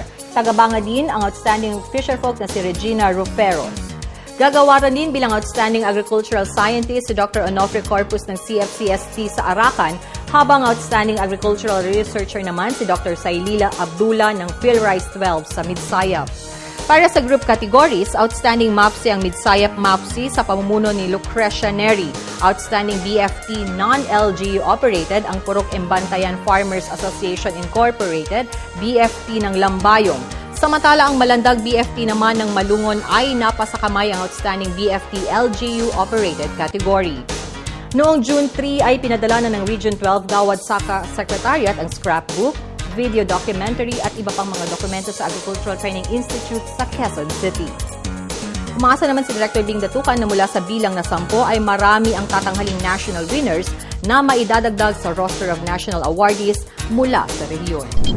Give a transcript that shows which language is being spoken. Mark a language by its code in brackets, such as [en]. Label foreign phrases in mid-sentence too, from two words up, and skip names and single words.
[tl] Tagabanga din ang [en] Outstanding Fisherfolk [tl] na si Regina Ruferos. Gagawaran din bilang [en] Outstanding Agricultural Scientist [tl] si Dr. Onofre Corpus ng CFCST sa Arakan, habang [en] Outstanding Agricultural Researcher [tl] naman si Dr. Sailila Abdullah ng PhilRice 12 sa Midsayap. Para sa [en] group categories, Outstanding MAPSI [tl] ang Midsayap MAPSI sa pamumuno ni Lucrecia Neri. [en] Outstanding BFT Non-LGU Operated [tl] ang Purok Embantayan Farmers Association Incorporated, BFT ng Lambayong. Samantala ang Malandag BFT naman ng Malungon ay napasakamay ang [en] Outstanding BFT LGU Operated category. [tl] Noong June 3 ay pinadala na ng Region 12 Gawad Saka Secretariat ang [en] scrapbook, video documentary [tl] at iba pang mga dokumento sa Agricultural Training Institute sa Quezon City. Umaasa naman si Director Bing Datukan na mula sa bilang na 10 ay marami ang tatanghaling [en] national winners [tl] na maidadagdag sa [en] roster of national awardees [tl] mula sa rehiyon.